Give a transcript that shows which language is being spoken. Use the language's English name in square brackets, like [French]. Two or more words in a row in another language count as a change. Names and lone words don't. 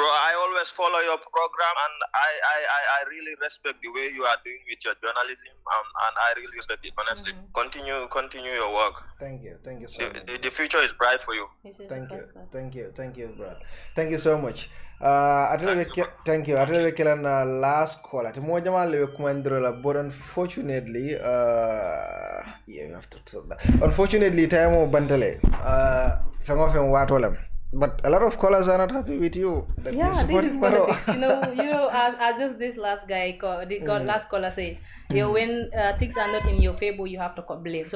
[English] I always follow your program, and I really respect the way you are doing with your journalism, and I really respect it, honestly. Continue your work. Thank you so much. The future is bright for you. Thank you, bro. Thank you so much. Thank you. [Mandingo] Atele kelan [English] last call. [Mandingo] Ati mo jamal le kumandro la, [English] but unfortunately, you have to tell that. Unfortunately, time [Mandingo] o bantale. [English] Some of them watolam. But a lot of callers are not happy with you. This is politics. You know, as just this last guy, last caller said, when things are not in your favor, you have to blame.